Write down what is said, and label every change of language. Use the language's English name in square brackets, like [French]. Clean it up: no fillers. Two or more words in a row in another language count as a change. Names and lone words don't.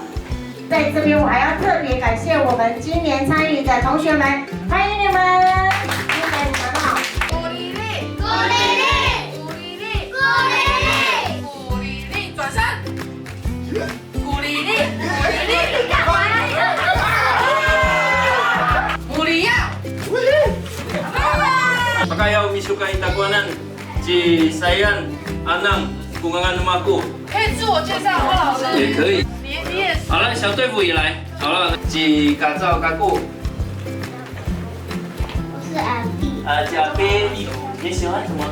[Chinese] 在这边，我还要特别感谢我们今年参与的同学们，欢迎你们！谢谢你们好。鼓励力，鼓励力，鼓励力，鼓励力，鼓励力，转身，鼓励力，鼓励力，你干嘛呀？鼓励呀！ [Amis] Pakayaw misuka itakuanan si Sayan Anang kungangan rumahku。 [Chinese] 可以自我介绍吗，老师？也可以。你也是。好了，小队服也来。好了，几嘎照嘎顾。我是阿碧。嘉宾，你喜欢什么？